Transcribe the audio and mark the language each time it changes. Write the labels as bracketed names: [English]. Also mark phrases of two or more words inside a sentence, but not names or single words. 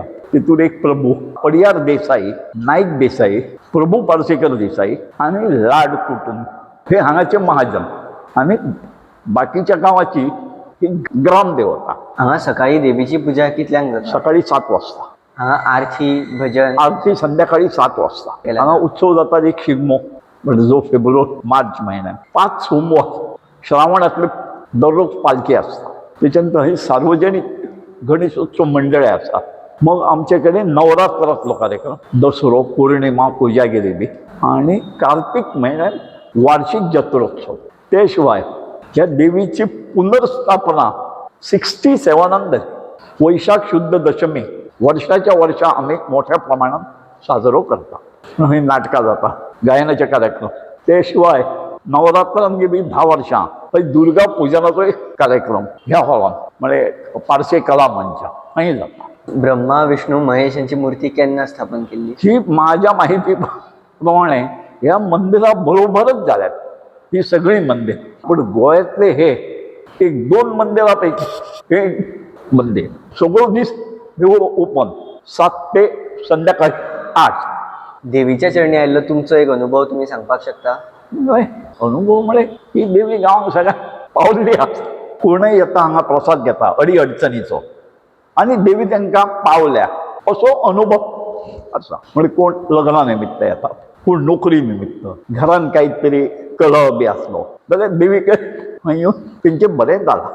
[Konkani] तितून एक प्रभू पडियार देसाई, नाईक देसाई, प्रभू पार्सेकर देसाई आणि लाड कुटुंब हे हांगाचे महाजन. [Marathi] आणि बाकीच्या गांवाची ही ग्रामदेवता. [Konkani] हांगा सकाळी देवीची पूजा कितल्यांक जाता? [Marathi] सकाळी 7 वाजता. [Konkani] हांगा आरती भजन [Marathi] आरती संध्याकाळी 7 वाजता. हांगा उत्सव जाता एक शिगमो म्हणजे जो फेब्रुवारी-मार्च महिन्यात 5 सोमवार श्रावणातले दररोज पालखी असतात. त्याच्यानंतर हे सार्वजनिक गणेशोत्सव मंडळे असतात. मग आमच्याकडे नवरात्रातलो कार्यक्रम, दसरो, पौर्णिमा, कोजागिरी आणि कार्तिक महिन्यात वार्षिक जत्रोत्सव. त्याशिवाय या देवीची पुनर्स्थापना 67 वैशाख शुद्ध दशमी वर्षाच्या वर्षा आम्ही मोठ्या प्रमाणात साजरो करता. [Konkani] ही नाटकां जाता, गायनाचे कार्यक्रम. त्याशिवाय नवरात्रांत गेली 10 वर्सां दुर्गा पुजनाचो एक कार्यक्रम ह्या हॉलान म्हणजे पारसे कला मंच थंय जाता. ब्रह्मा विष्णू महेश यांची मूर्ती केन्ना स्थापन केली? [Marathi] ही माझ्या माहिती प्रमाणे ह्या मंदिरा बरोबरच झाल्यात ही सगळी मंदिर. पण गोव्यातले हे 1-2 मंदिरापैकी हे मंदिर सगळं दीस देऊळ ओपन 7 ते संध्याकाळी 8. [Konkani] देवीच्या चरणी आयिल्लो तुमचो एक अनुभव तुम्ही सांगपाक शकता? अनुभव म्हणजे ही देवी गांवांक सगळ्या पावल्ली आसा. कोणय येता हांगा प्रसाद घेता अडचणीचो आणि देवी तांकां पावल्या असो अनुभव आसा. म्हणजे कोण लग्ना निमित्त येता, कोण नोकरी निमित्त, घरान काहीतरी कलह बी आसलो जाल्यार देवीक थंय येवन तेंचें बरें जालां.